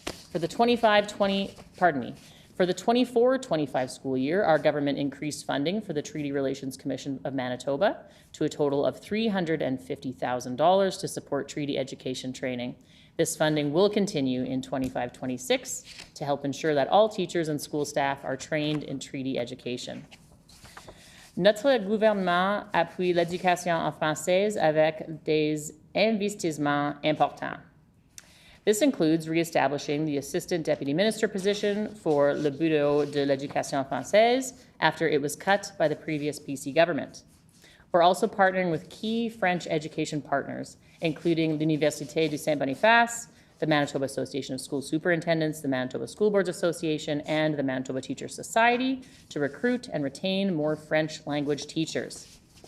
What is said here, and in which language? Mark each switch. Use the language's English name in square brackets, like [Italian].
[English] For the 24-25 school year, our government increased funding for the Treaty Relations Commission of Manitoba to a total of $350,000 to support treaty education training. This funding will continue in 25-26 to help ensure that all teachers and school staff are trained in treaty education. [French] Notre gouvernement appuie l'éducation en français avec des investissements importants. [English] This includes reestablishing the Assistant Deputy Minister position for Le Bureau de l'Éducation française after it was cut by the previous PC government. We're also partnering with key French education partners, including l'Université du Saint-Boniface, the Manitoba Association of School Superintendents, the Manitoba School Boards Association, and the Manitoba Teachers Society to recruit and retain more French language teachers.